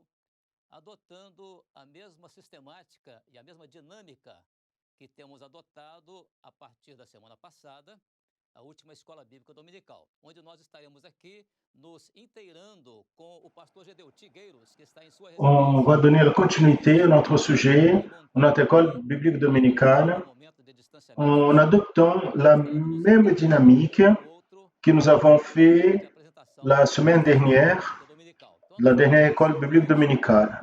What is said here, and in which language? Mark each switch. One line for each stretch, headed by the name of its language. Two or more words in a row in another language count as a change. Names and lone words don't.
Portuguese: adotando a mesma sistemática e a mesma dinâmica que temos adotado a partir da semana passada, a última escola bíblica dominical, onde nós estaremos aqui nos inteirando com o pastor Gedeu Tigueiros, qui está em sua
French: On va donner la continuité à notre sujet, notre école biblique dominicale, en adoptant la même dynamique que nous avons fait la semaine dernière, la dernière école biblique dominicale.